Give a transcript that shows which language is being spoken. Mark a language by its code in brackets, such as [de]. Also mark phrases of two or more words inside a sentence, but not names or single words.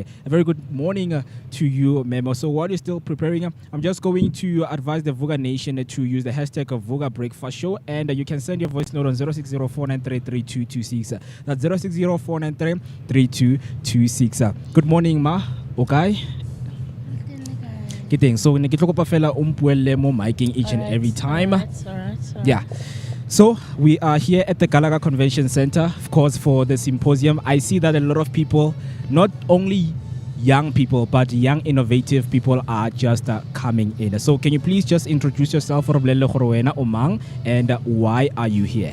[en] A very good morning to you, Memo. So while you're still preparing, I'm just going to advise the Vooka Nation to use the hashtag of Vooka Breakfast Show, and you can send your voice note on 0604933226. That's 0604933226. Good morning, Ma. Okay. [tn] Kidding. So ne ke tlo kopa fela o mpuelle mo miking [en] each and every time. All right. Yeah. So we are here at the Gallagher Convention Center, of course, for the symposium. I see that a lot of people, not only young people, but young innovative people are just coming in. So can you please just introduce yourself, and why are you here?